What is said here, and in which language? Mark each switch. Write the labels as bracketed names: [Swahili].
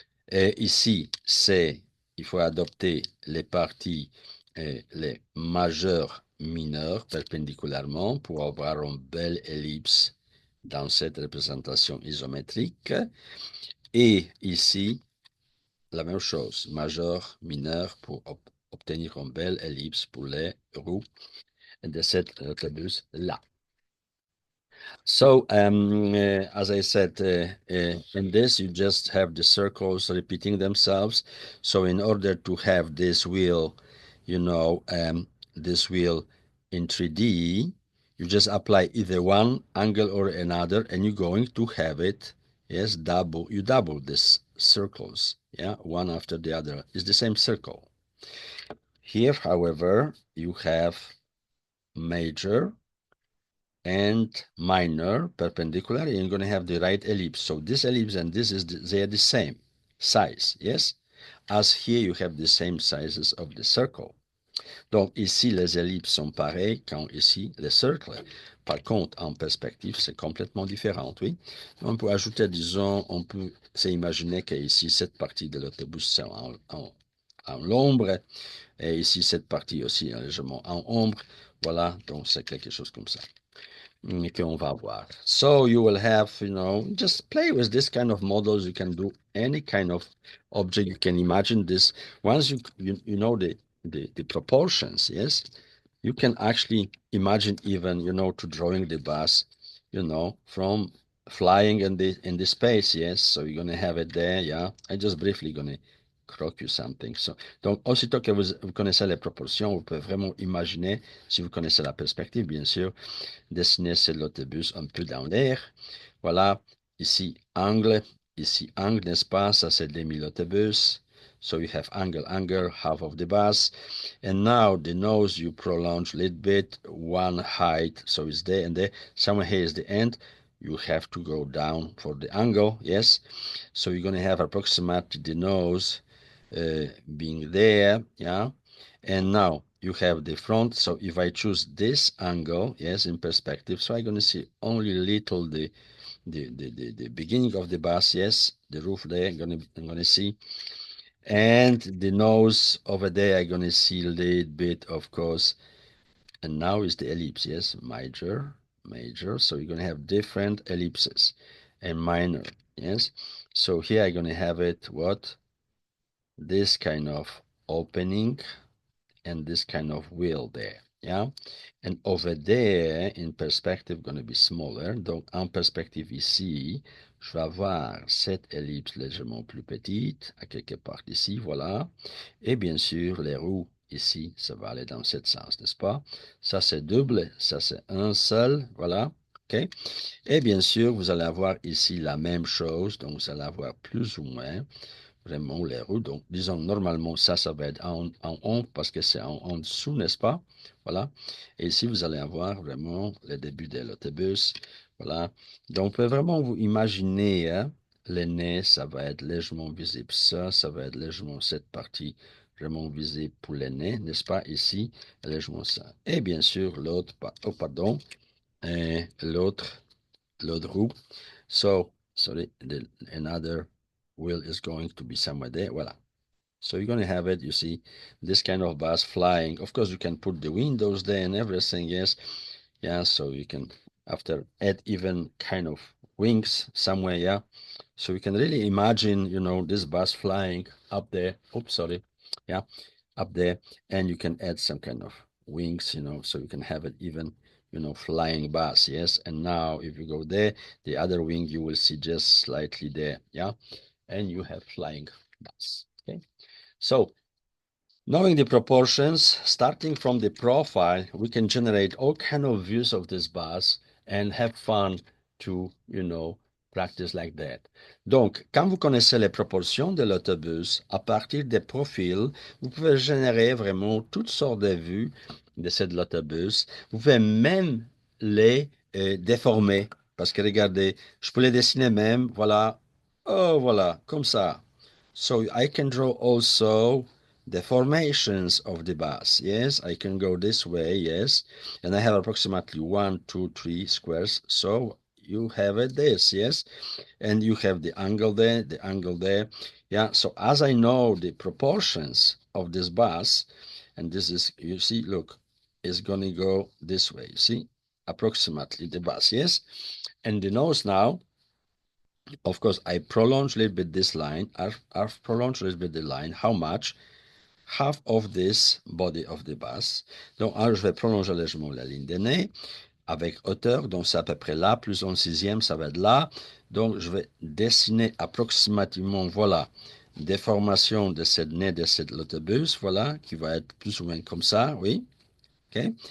[French] Et ici, il faut adopter les parties, les majeures mineurs perpendiculairement pour avoir une belle ellipse dans cette représentation isométrique. Et ici, la même chose, majeur, mineur pour obtenir une belle ellipse pour les roues de cet autobus-là. [English] So, as I said, in this, you just have the circles repeating themselves. So in order to have this wheel, you know, this wheel in 3D, you just apply either one angle or another, and you're going to have it, yes, you double this circles, yeah, one after the other. It's the same circle. Here, however, you have major and minor perpendicular, and you're going to have the right ellipse. So this ellipse and this they are the same size, yes? As here you have the same sizes of the circle. [French] Donc ici les ellipses sont pareilles quand ici les cercles. Par contre, en perspective, c'est complètement différent, oui. On peut ajouter, disons, on peut s'imaginer qu'ici, cette partie de l'autobus, c'est en l'ombre, et ici, cette partie aussi, légèrement en ombre. Voilà, donc c'est quelque chose comme ça. qu'on va voir. [English] So you will have, you know, just play with this kind of models. You can do any kind of object you can imagine. This once you know the proportions, yes, you can actually imagine even, you know, to drawing the bus, you know, from flying in the space, yes. So you're gonna have it there, yeah. I just briefly gonna croque you something. [French] So, donc, aussitôt que vous connaissez les proportions, vous pouvez vraiment imaginer, si vous connaissez la perspective, bien sûr, dessiner c'est l'autobus un peu dans l'air. Voilà, ici angle, n'est-ce pas? Ça c'est demi-l'autobus. [English] So you have angle, half of the bus. And now the nose you prolong a little bit, one height, so it's there and there. Somewhere here is the end. You have to go down for the angle, yes? So you're going to have approximately the nose being there, yeah? And now you have the front. So if I choose this angle, yes, in perspective, so I'm going to see only little the beginning of the bus, yes, the roof there, I'm going to see. And the nose over there, I'm going to see a little bit, of course. And now is the ellipse, yes, major. So you're going to have different ellipses and minor, yes. So here I'm going to have it, what? This kind of opening and this kind of wheel there, yeah? And over there, in perspective, going to be smaller. [French] Donc, en perspective ici, je vais avoir cette ellipse légèrement plus petite, à quelque part ici, voilà. Et bien sûr, les roues ici, ça va aller dans ce sens, n'est-ce pas? Ça, c'est double, ça, c'est un seul, voilà. OK? Et bien sûr, vous allez avoir ici la même chose, donc vous allez avoir plus ou moins vraiment les roues. Donc, disons, normalement, ça va être en ombre parce que c'est en dessous, n'est-ce pas? Voilà. Et ici, vous allez avoir vraiment le début de l'autobus. Voilà. Donc, vous pouvez vraiment vous imaginer, hein, le nez, ça va être légèrement visible. Ça va être légèrement cette partie vraiment visible pour le nez, n'est-ce pas? Ici, légèrement ça. Et bien sûr, l'autre, oh, pardon, et l'autre roue. [English] So, sorry, another wheel is going to be somewhere there. Voilà. So you're going to have it, you see, this kind of bus flying. Of course, you can put the windows there and everything, yes. Yeah, so you can, after, add even kind of wings somewhere, yeah. So you can really imagine, this bus flying up there. Oops, sorry. Yeah, up there. And you can add some kind of wings, so you can have it even, flying bus, yes. And now if you go there, the other wing, you will see just slightly there, yeah. And you have flying bus, okay. So knowing the proportions, starting from the profile, we can generate all kind of views of this bus and have fun to, practice like that. [French] Donc, quand vous connaissez les proportions de l'autobus, à partir des profils, vous pouvez générer vraiment toutes sortes de vues de cet autobus. Vous pouvez même les déformer. Parce que regardez, je peux les dessiner même, voilà. Oh, voilà, comme ça. [English] So I can draw also the formations of the bus. Yes, I can go this way, yes. And I have approximately 1, 2, 3 squares. So you have it this, yes. And you have the angle there, the angle there. Yeah, so as I know the proportions of this bus, and this is, you see, look, it's going to go this way, you see, approximately the bus, yes. And the nose now, of course, I prolong a little bit this line. I've prolonged a little bit the line. How much? Half of this body of the bus. [French] Donc, je vais prolonger légèrement la ligne de nez avec hauteur. Donc, c'est à peu près là. Plus un sixième, ça va être là. Donc, je vais dessiner approximativement, voilà, déformation de cette nez de cet autobus, voilà, qui va être plus ou moins comme ça, oui. OK?